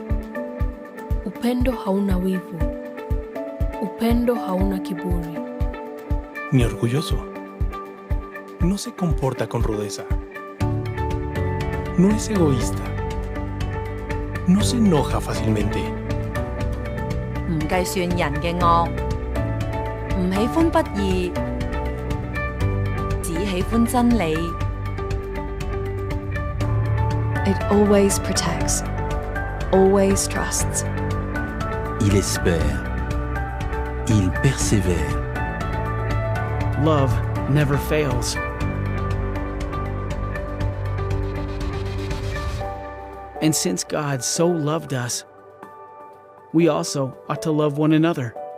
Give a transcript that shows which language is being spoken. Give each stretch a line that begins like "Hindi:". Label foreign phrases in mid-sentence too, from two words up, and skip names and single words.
Swahili: Upendo hauna wivu. Upendo hauna kiburi.
Spanish: Ni orgulloso. No se comporta con rudeza. No es egoísta. No se enoja fácilmente.
Cantonese: 唔計算人嘅惡，唔喜歡不義，只喜歡真理。
English: It always protects, always trusts.
French: Il espère. Il persévère.
English: Love never fails. And since God so loved us, we also ought to love one another.